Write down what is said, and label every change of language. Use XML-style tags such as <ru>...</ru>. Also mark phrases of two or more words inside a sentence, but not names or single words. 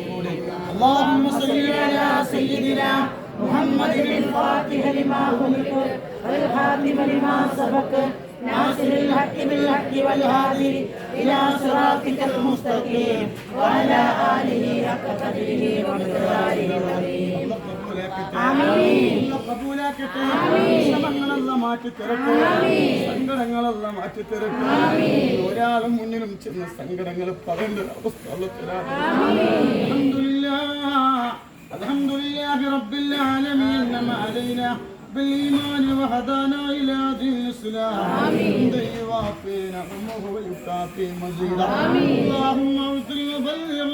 <ar>اللهم صل على سيدنا محمد الفاتح لما خلق والخاتم لما سبق ناصر الحق بالحق والهادي إلى صراطك المستقيم وعلى آله حق قدره ومقداره العظيم. آمين.</ar> <ml>സങ്കടങ്ങളെല്ലാം മാറ്റിത്തരട്ടെ. ഒരാളും മുന്നിലും ചെന്ന സങ്കടങ്ങൾ പറയേണ്ട അവസ്ഥ</ml> <ar>الحمد لله رب العالمين ما علينا بالإيمان وهدانا إلى دين الإسلام حمد يوافي نعمه ويكافي مزيدا اللهم اغفر وبلغ</ar>